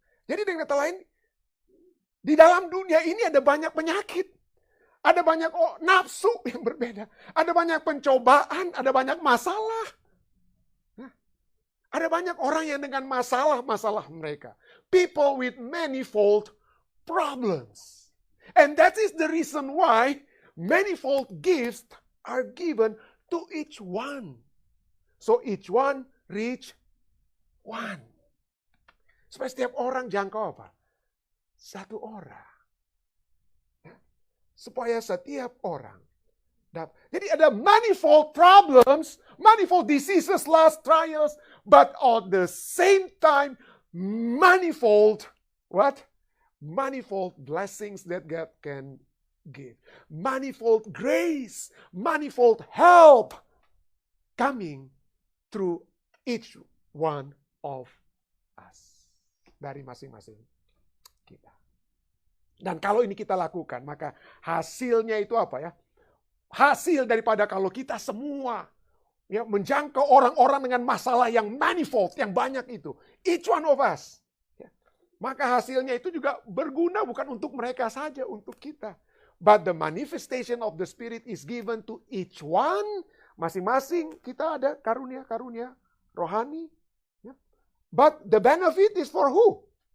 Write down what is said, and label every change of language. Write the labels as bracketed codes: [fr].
[id] Jadi dengan kata lain, di dalam dunia ini ada banyak penyakit. Ada banyak nafsu yang berbeda. Ada banyak pencobaan, ada banyak masalah. Ada banyak orang yang dengan masalah-masalah mereka. [en] People with manifold problems. And that is the reason why manifold gifts are given to each one. So each one reach one. [id] Supaya setiap orang jangkau apa? Satu orang. Supaya setiap orang. Jadi ada [en] manifold problems, manifold diseases, lust, trials, but at the same time, manifold, what? Manifold blessings that God can give. Manifold grace, manifold help coming through each one of us. [id] Dari masing-masing kita. Dan kalau ini kita lakukan, maka hasilnya itu apa ya? Hasil daripada kalau kita semua ya, menjangkau orang-orang dengan masalah yang manifold, yang banyak itu. [en] Each one of us. [id] Ya. Maka hasilnya itu juga berguna bukan untuk mereka saja, untuk kita. [en] But the manifestation of the Spirit is given to each one. [id] Masing-masing kita ada karunia-karunia rohani. Ya. [en] But the benefit is for who?